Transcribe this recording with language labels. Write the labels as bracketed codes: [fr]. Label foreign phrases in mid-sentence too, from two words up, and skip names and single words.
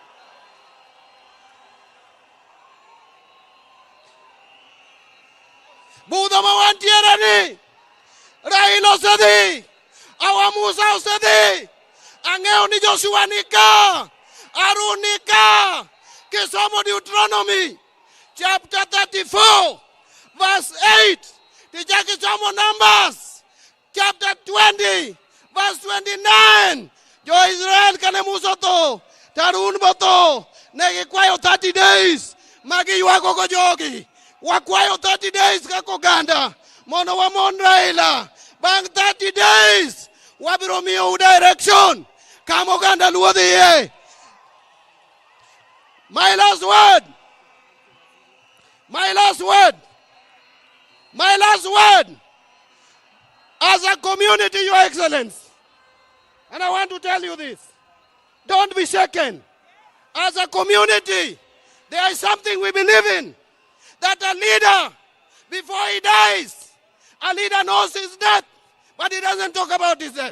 [luo] Budho ma wantiere ni. Raila osedhi. Awa Musa osedhi. Ang'eyo ni Joshua nika. Harun nika. Kisomo Deuteronomy chapter 34, verse 8. Tijaki somo Numbers chapter 20, verse 29. Jo Israel kane Musa to, Harun boto, negi kwayo 30 days. Magi yuago go jogi. Wakwayo 30 days kako ganda. Mono wa mon Raila. Bang 30 days. Wabiro miyo direction. Kamo ganda luo dhiye. [en] My last word. My last word. My last word, as a community, Your Excellency, and I want to tell you this, don't be shaken. As a community, there is something we believe in, that a leader, before he dies, a leader knows his death, but he doesn't talk about his death.